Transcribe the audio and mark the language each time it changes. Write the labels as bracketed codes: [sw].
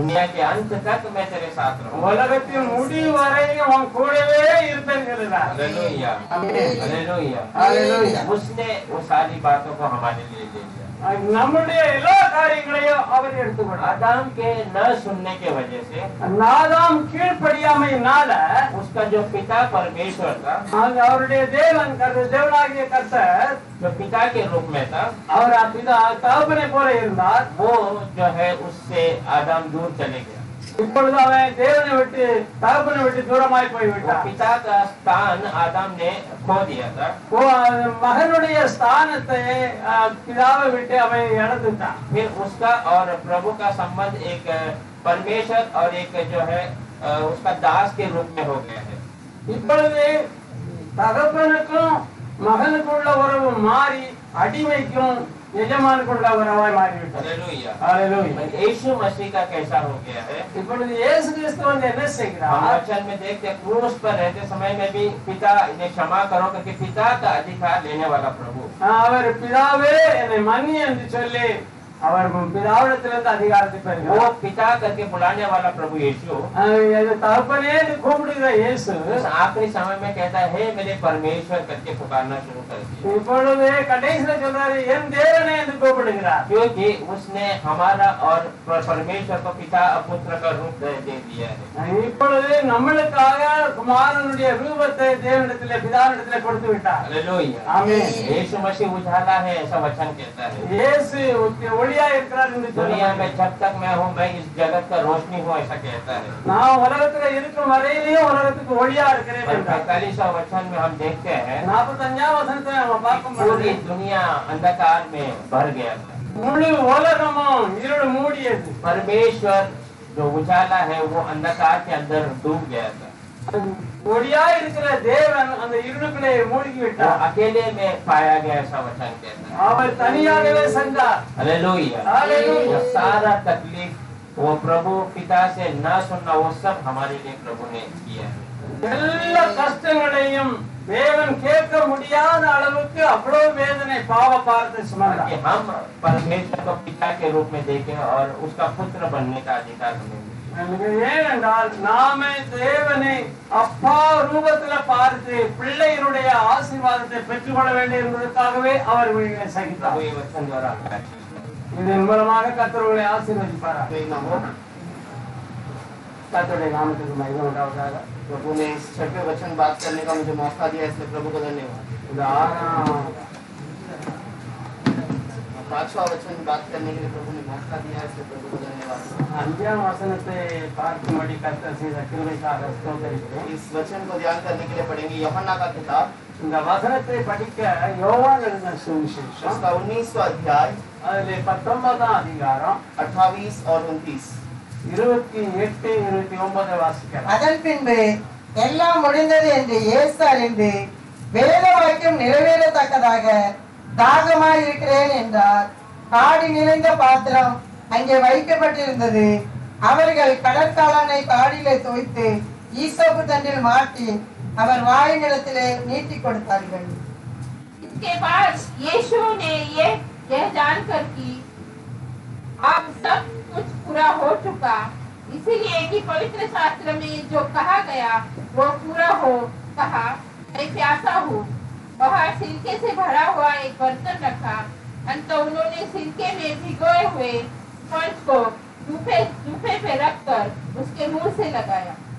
[hi] दुनिया के अंत तक मैं तेरे साथ रहूंगा। [ta] உலகத்தின் முடிவு வரையும் அவன் கூடவே இருப்பேன் சொல்லுகிறார். [hi] हालेलुया। आमीन। हालेलुया। हालेलुया। उसने वो सारी बातों को हमारे लिए ले लिया। [ta] நம்முடைய எல்லா காரியங்களையும் அவர் எடுத்துக்கொண்டார். [hi] आदम के न सुनने के वजह से [ta] நாதாம் கீழ்ப்படியாமையினால [hi] उसका जो पिता परमेश्वर था, [ta] அவருடைய தேவனாகிய கர்த்தர் [hi] जो पिता के रूप में था, [ta] அவர் பிதா தகப்பனை போல இருந்தார். [hi] वो जो है उससे आदम दूर चले गया। [ta] இப்பொழுது அவன் தேவனை விட்டு தகப்பனை விட்டு தூரமாய் போய் [hi] वो [ta] விட்டான். [hi] पिता का स्थान आदम ने खो दिया था। [ta] மகனுடைய ஸ்தானத்தை பிதாவை விட்டு அவன் இழந்துட்டான். [hi] फिर उसका और प्रभु का संबंध एक परमेश्वर और एक जो है उसका दास के रूप में हो गया है। [ta] இப்பொழுது தகப்பனுக்கும் மகனுக்குள்ள உறவு மாறி அடிமைக்கும் எஜமானுக்குள்ள உறவாய் மாறிவிட்டது. [hi] हालेलुया। हालेलुया। यीशु मसीह का कैसा हो गया है? [ta] இப்பொழுது இயேசு கிறிஸ்து வந்து என்ன [hi] हम [ta] செய்கிறார்? [hi] वचन में देखते हैं क्रूस पर रहते समय में भी पिता इन्हें क्षमा करो क्योंकि पिता का अधिकार लेने वाला प्रभु। [ta] அவர் பிதாவே என்னை மன்னி என்று சொல்லி அவர் பிதாவிடத்திலிருந்து அதிகாரத்தை [hi] वो [ta] பெறுகிறார். [hi] पिता करके बुलाने वाला प्रभु यीशु [ta] தகப்பனே என்று கூப்பிடுகிற இயேசு [hi] उस आखिरी समय में कहता है हे मेरे परमेश्वर करके पुकारना शुरू कर दिया, [ta] இப்பொழுது கடைசியில சொல்றாரு என் தேவனே என்று கூப்பிடுகிறார். [hi] क्योंकि उसने हमारा और परमेश्वर को पिता और पुत्र का रूप दे दिया है। [ta] இப்பொழுது நம்மளுக்காக குமாரனுடைய ரூபத்தை தேவனிடத்திலே பிதாவிடத்திலே கொடுத்து விட்டார். [hi] हालेलुया। [ta] ஆமென்। [hi] यीशु मसीह उजाला है ऐसा वचन कहता है। [ta] இயேசு ஒளியா இருக்கிறார் என்று [hi] दुनिया में [ta] சொல்லுகிறார். [hi] जब तक मैं हूँ मैं इस जगत का रोशनी हूँ ऐसा कहता है। [ta] நான் உலகத்துல இருக்கும் வரையிலேயும் உலகத்துக்கு ஒளியா இருக்கிறேன் [hi] और [ta] என்றார். [hi] 45वां वचन में हम देखते हैं [ta] 45ஆம் வசனத்தை நம்ம பார்க்கும் [hi] पूरी [ta] பொழுது [hi] दुनिया अंधकार में भर गया था। [ta] முழு உலகமும் இருள் மூடியது. [hi] परमेश्वर जो उजाला है वो अंधकार के अंदर डूब गया था। [ta] ஒளியா இருக்கிற தேவன் அந்த இருளுக்குள்ளே மூழ்கி [hi] वो [ta] விட்டார். [hi] अकेले में पाया गया ऐसा वचन कहता है। [ta] அவர் தனியாகவே சென்றார். [hi] हालेलुया। हालेलुया। वो सारा तकलीफ वो प्रभु पिता से न सुनना वो सब हमारे लिए प्रभु ने किया है। [ta] எல்லா கஷ்டங்களையும் தேவன் கேட்க முடியாத அளவுக்கு அவ்வளவு வேதனை பாவ பாரத்தை சுமந்தார். [hi] कि हम परमेश्वर को पिता के रूप में देखें और उसका पुत्र बनने का अधिकार हमें मिले। [ta] ஏனென்றால் நாமே தேவனை அப்பா ரூபத்துல பார்த்து பிள்ளையினுடைய ஆசீர்வாதத்தை பெற்றுக்கொள்ள வேண்டும் என்பதற்காகவே அவர் இதை சகித்தார். [hi] प्रभु ये वचन द्वारा हमें आशीष दे। [ta] இதன் மூலமாக கர்த்தர்களை ஆசீர்வதிப்பார். கர்த்தருடைய நாமத்துக்கு மகிமை உண்டாவதாக. [hi] प्रभु ने इस छठे वचन बात करने का मुझे मौका दिया, इसलिए प्रभु को धन्यवाद। [ta] இந்த 6ஆம் [hi] पांचवा वचन बात करने के लिए प्रभु ने मौका दिया, इसलिए प्रभु को धन्यवाद। [ta] 5ஆம் வசனத்தை பார்க்கும்படி கர்த்தர் செய்த கிருபைக்காக ஸ்தோத்திரிக்கிறேன். [hi] इस वचन को ध्यान करने के लिए पढ़ेंगे यूहन्ना का किताब, [ta] இந்த வசனத்தை படிக்க யோவான் எழுதின சுவிசேஷம் [hi] उसका 19वां अध्याय [ta] அதிலே 19ஆம் அதிகாரம் [hi] 28 और 29। [ta] 28, 29 வாசிக்கலாம். அதன் பின்பு எல்லாம் முடிந்தது என்று இயேசு அறிந்து வேத வாக்கியம் நிறைவேறத்தக்கதாக தாகமாய் இருக்கிறேன் என்றார். காடி நிறைந்த பாத்திரம் அங்கே வைக்கப்பட்டிருந்தது. அவர்கள் கடற்காலனை காடியிலே தோய்த்து ஈசோப்பு தண்டில் மாட்டி அவர் வாயின் இடத்திலே நீட்டி கொடுத்தார்கள். [hi] इसके बाद यीशु ने यह जानकर कि अब सब कुछ पूरा हो चुका, इसीलिए कि पवित्र शास्त्र में जो कहा गया वो पूरा हो, कहा मैं प्यासा हूँ। वह सिरके से भरा हुआ एक बर्तन रखा, अंत उन्होंने सिरके में भिगोए हुए स्पंज को जूफे पे रखकर उसके मुंह से लगाया।